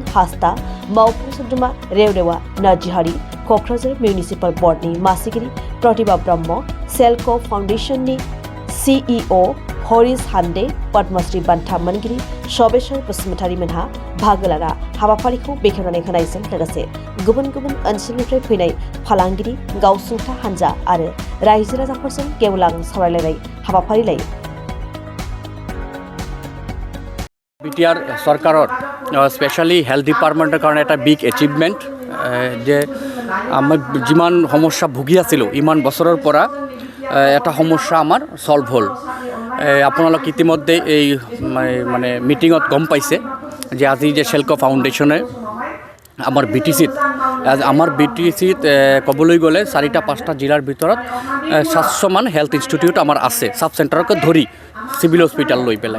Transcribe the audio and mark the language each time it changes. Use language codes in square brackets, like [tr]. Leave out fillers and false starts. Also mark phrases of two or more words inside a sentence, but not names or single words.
[brx] हास्ता, मावफुं सोद्रोमा रेवरेवा नार्जिहारि, क'क्राझार मिउनिसिपाल बर्डनि मासिगिरि प्रतिभा ब्रह्म, सेल्क' फाउन्डेसननि सिइअ हरिश हान्दे, पद्मश्री बान्था मोनगिरि सबेश्वर बसुमतारी मोनहा बाहागो लाना हाबाफारिखौ बेखेवनानै होनायजों लोगोसे गुबुन गुबुन ओनसोलनिफ्राय फैनाय फालांगिरि, गावसुंथा हान्जा आरो रायजो राजाफोरजों गेवलां सावरायलायनाय हाबाफारि लायो। [as] বিটিআর সরকারত [en] specially health department [as] কারণে এটা [en] big achievement [as] যে আমি যিমান সমস্যা ভুগি আছিলো ইমান বছৰৰ পৰা এটা সমস্যা আমাৰ সলভ হ'ল। আপোনালোক ইতিমধ্যে এই মানে মিটিঙত গম পাইছে যে আজি যে সেল্ক' ফাউণ্ডেশ্যনে আমাৰ বিটিচিত ক'বলৈ গ'লে 4-5টা জিলাৰ ভিতৰত 700মান [en] health institute [as] আমাৰ আছে, সাব চেণ্টাৰকে ধৰি [en] civil hospital [as] লৈ পেলাই।